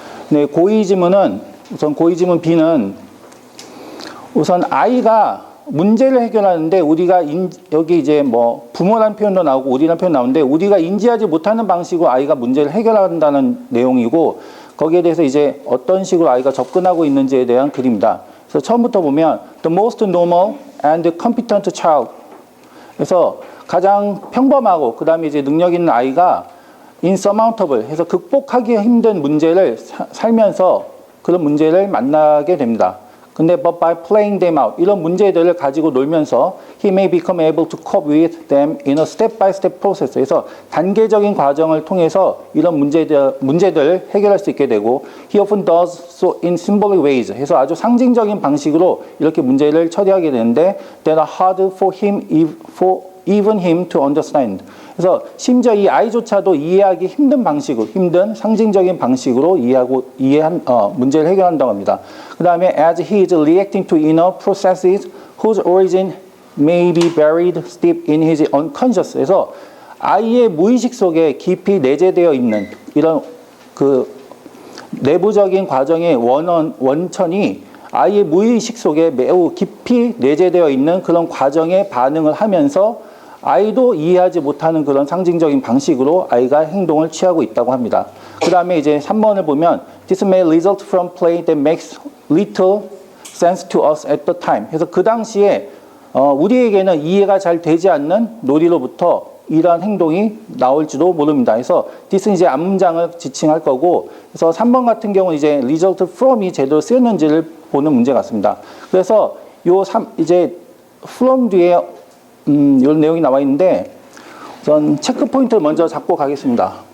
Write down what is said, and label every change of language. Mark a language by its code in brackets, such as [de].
[ko] 네, 고의 지문은 우선 고의 지문 B는 우선 아이가 문제를 해결하는데 우리가 여기 이제 뭐 부모라는 표현도 나오고 우리라는 표현 나오는데, 우리가 인지하지 못하는 방식으로 아이가 문제를 해결한다는 내용이고, 거기에 대해서 이제 어떤 식으로 아이가 접근하고 있는지에 대한 글입니다. 그래서 처음부터 보면 [en] the most normal and competent child. [ko] 그래서 가장 평범하고 그 다음에 이제 능력 있는 아이가 insurmountable 해서 극복하기 힘든 문제를 살면서 그런 문제를 만나게 됩니다. 근데 [en] but by playing them out, [ko] 이런 문제들을 가지고 놀면서 [en] he may become able to cope with them in a step-by-step process. [ko] 그래서 단계적인 과정을 통해서 이런 문제들을 해결할 수 있게 되고, [en] he often does so in symbolic ways. [ko] 해서 아주 상징적인 방식으로 이렇게 문제를 처리하게 되는데 [en] that are hard for even him to understand. [ko] 그래서 심지어 이 아이조차도 이해하기 힘든 방식으로, 힘든 상징적인 방식으로 문제를 해결한다고 합니다. 그 다음에 [en] as he is reacting to inner processes whose origin may be buried deep in his unconscious. [ko] 그래서 아이의 무의식 속에 깊이 내재되어 있는 이런 그 내부적인 과정의 원천이 아이의 무의식 속에 매우 깊이 내재되어 있는 그런 과정에 반응을 하면서 아이도 이해하지 못하는 그런 상징적인 방식으로 아이가 행동을 취하고 있다고 합니다. 그 다음에 이제 3번을 보면 [en] This may result from play that makes little sense to us at the time. [ko] 그래서 그 당시에 우리에게는 이해가 잘 되지 않는 놀이로부터 이러한 행동이 나올지도 모릅니다. 그래서 this는 이제 앞문장을 지칭할 거고, 그래서 3번 같은 경우는 이제 result from이 제대로 쓰였는지를 보는 문제 같습니다. 그래서 이제 from 뒤에 이런 내용이 나와 있는데, 우선 체크 포인트를 먼저 잡고 가겠습니다.